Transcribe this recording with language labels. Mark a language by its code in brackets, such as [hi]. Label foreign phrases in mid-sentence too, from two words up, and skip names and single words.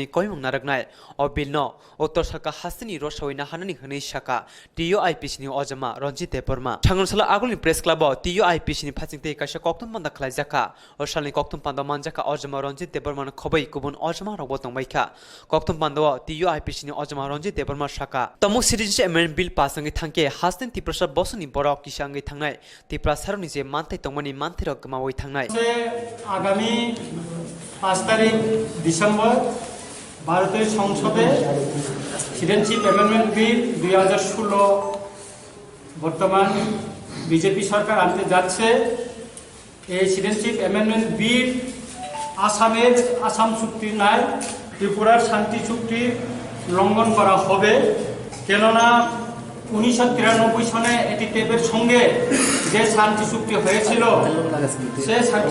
[trp] koimung naraknai o bill no Uttar Sarkar hasini rosaoina hanani hni shaka TUIPC ni ojama Ranjit Deborma Changronsala agulni [en] press club [trp] TUIPC ni phasingte kaisa koktum panda khlaijaka o salni koktum panda manjaka ojama Ranjit Deborma khobai kubun ojama robotong maika koktum panda TUIPC ni ojama Ranjit Deborma shaka tamu Citizenship Amendment Bill pasangi thangke hastin Tripura bosni borok kisangi thangnai Tripura saroni je mantai tongmani manthai rok gmawai thangnai [bn] আগামী 5 তারিখ ডিসেম্বর ভারতের সংসদে সিটিজেনশিপ অ্যামেন্ডমেন্ট বিল 2016 বর্তমান বিজেপি সরকার আনতে যাচ্ছে এই সিটিজেনশিপ অ্যামেন্ডমেন্ট বিল আসাম চুক্তির ন্যায় ত্রিপুরার শান্তি চুক্তি লঙ্ঘন করা হবে কেননা 1993 সনে এটি টেপের সঙ্গে যে শান্তি চুক্তি হয়েছিল সেই